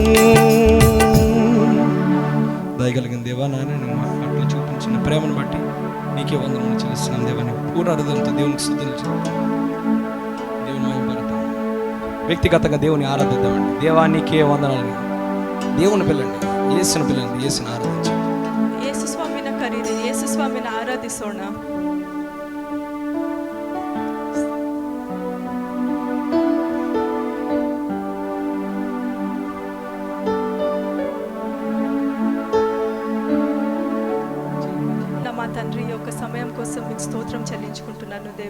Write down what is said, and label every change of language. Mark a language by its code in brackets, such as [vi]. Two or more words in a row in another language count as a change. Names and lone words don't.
[te] దయగలిగిన దేవా, నాయన నేను మా పట్ల చూపించిన ప్రేమను బట్టి నీకే వందనములు చెల్లిస్తున్నాను దేవాన్ని. పూర్ణ హృదయంతో దేవునికి స్తుతులు దేవుని మహిమపడతాం. వ్యక్తిగతంగా దేవుని ఆరాధిద్దామండి. దేవా నీకే వందనాలు. దేవుని పిల్లండి, యేసుని పిల్లండి, యేసుని ఆరాధించండి. [kn] ಯೇಸು ಸ್ವಾಮಿನ ಕರೀರಿ, ಯೇಸು ಸ್ವಾಮಿನ ಆರಾಧಿಸೋಣ. [te] మా తండ్రి, యొక్క సమయం కోసం మీకు స్తోత్రం చెల్లించుకుంటున్నాను దేవా.